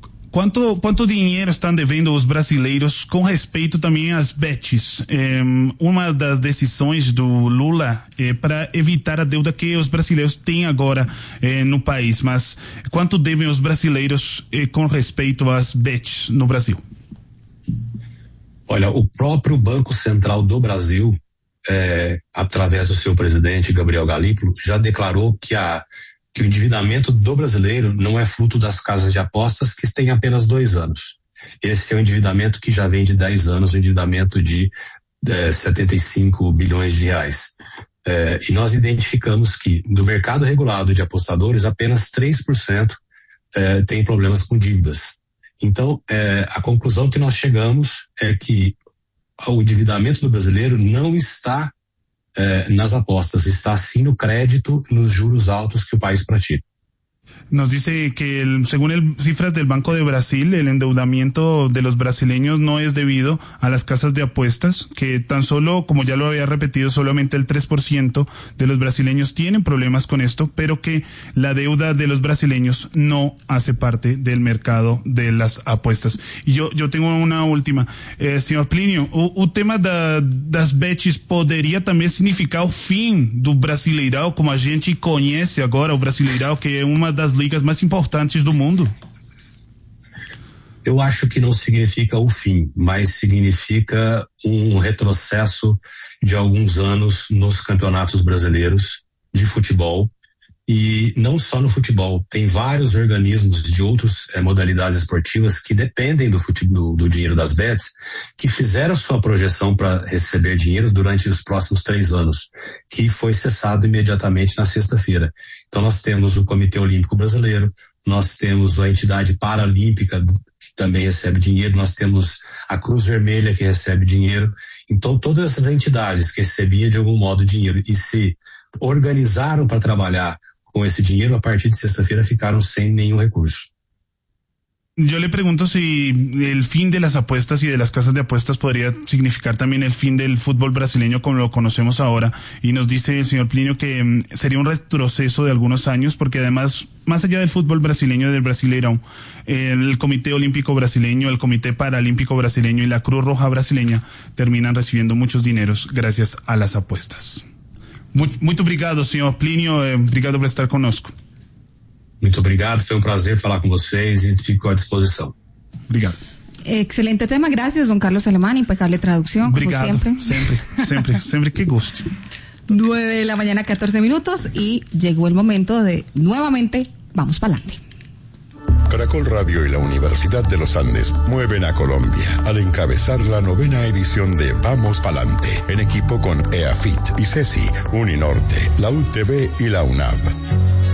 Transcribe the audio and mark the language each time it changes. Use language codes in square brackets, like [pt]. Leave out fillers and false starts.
[es] ¿Cuánto dinero están debiendo los brasileros con respecto también a las bets? Una de las decisiones de Lula para evitar la deuda que los brasileños tienen ahora en el país. Mas, ¿cuánto deben los brasileños con respecto a las bets [pt] no Brasil? Olha, [es] el propio [pt] Banco Central do Brasil, [es] a través de su presidente Gabriel Galípolo, ya declaró que [pt] o endividamento do brasileiro não é fruto das casas de apostas, que têm apenas 2 anos. Esse é um endividamento que já vem de 10 anos, um endividamento de 75 bilhões de reais. E nós identificamos que, no mercado regulado de apostadores, apenas 3% tem problemas com dívidas. Então, a conclusão que nós chegamos é que o endividamento do brasileiro não está nas apostas, está sim no crédito, nos juros altos que o país pratica. [es] Nos dice que según cifras del Banco de Brasil, el endeudamiento de los brasileños no es debido a las casas de apuestas, que tan solo, como ya lo había repetido, solamente el 3% de los brasileños tienen problemas con esto, pero que la deuda de los brasileños no hace parte del mercado de las apuestas. Y yo tengo una última. Señor Plinio, ¿un tema de las bets podría también significar el fin del brasileirão, [pt] como a gente [es] conoce ahora, el brasileirão, que es una de las ligas [pt] mais importantes do mundo? Eu acho que não significa o fim, mas significa um retrocesso de alguns anos nos campeonatos brasileiros de futebol, e não só no futebol, tem vários organismos de outras modalidades esportivas que dependem do futebol, do dinheiro das bets, que fizeram sua projeção para receber dinheiro durante os próximos 3 anos, que foi cessado imediatamente na sexta-feira. Então nós temos o Comitê Olímpico Brasileiro, nós temos a entidade paralímpica que também recebe dinheiro, nós temos a Cruz Vermelha que recebe dinheiro. Então todas essas entidades que recebiam de algum modo dinheiro e se organizaram para trabalhar com esse dinheiro, a partir de sexta-feira ficaram sem nenhum recurso. [es] Yo le pregunto si el fin de las apuestas y de las casas de apuestas podría significar también el fin del fútbol brasileño como lo conocemos ahora, y nos dice el señor Plinio que sería un retroceso de algunos años, porque además, más allá del fútbol brasileño, del Brasileirão, el Comité Olímpico Brasileño, el Comité Paralímpico Brasileño y la Cruz Roja Brasileña terminan recibiendo muchos dineros gracias a las apuestas. Muy [pt] obrigado, señor Plinio, obrigado por estar conosco. Muito obrigado, foi um prazer falar com vocês e fico à disposição. Obrigado. [es] Excelente tema, gracias, don Carlos Alemán, impecable traducción. [pt] Obrigado, [es] como siempre. Siempre, qué gusto. 9:14 a.m. y llegó el momento de nuevamente vamos para adelante. Caracol Radio y la Universidad de los Andes mueven a Colombia al encabezar la novena edición de Vamos Pa'lante, en equipo con EAFIT y CESI, Uninorte, la UTB y la UNAV.